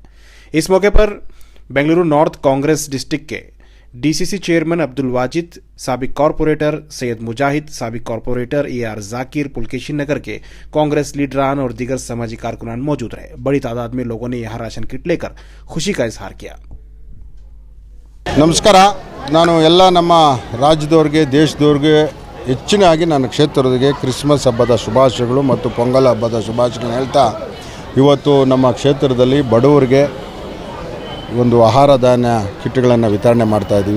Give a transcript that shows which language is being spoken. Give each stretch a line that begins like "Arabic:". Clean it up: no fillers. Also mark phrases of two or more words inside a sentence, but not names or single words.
Urdu: اس موقع پر بنگلورو نارتھ کانگریس ڈسٹرکٹ کے ڈی سی سی چیئرمین عبدالواجد، سابق کارپوریٹر سید مجاہد، سابق کارپوریٹر AR ذاکر، پلکیشی نگر کے کانگریس لیڈران اور دیگر سماجی کارکنان موجود رہے. بڑی تعداد میں لوگوں نے یہاں راشن کٹ لے کر خوشی کا اظہار کیا.
Kannada: ನಮಸ್ಕಾರ. ನಾನು ಎಲ್ಲ ನಮ್ಮ ರಾಜ್ಯದವರಿಗೆ ದೇಶದವರಿಗೆ ಹೆಚ್ಚಿನಾಗಿ ನನ್ನ ಕ್ಷೇತ್ರದವರಿಗೆ ಕ್ರಿಸ್ಮಸ್ ಹಬ್ಬದ ಶುಭಾಶಯಗಳು ಮತ್ತು ಪೊಂಗಲ್ ಹಬ್ಬದ ಶುಭಾಶಯಗಳನ್ನು ಹೇಳ್ತಾ ಇವತ್ತು ನಮ್ಮ ಕ್ಷೇತ್ರದಲ್ಲಿ ಬಡವರಿಗೆ ಒಂದು ಆಹಾರ ಧಾನ್ಯ ಕಿಟ್ಗಳನ್ನು ವಿತರಣೆ ಮಾಡ್ತಾಯಿದ್ದೀವಿ.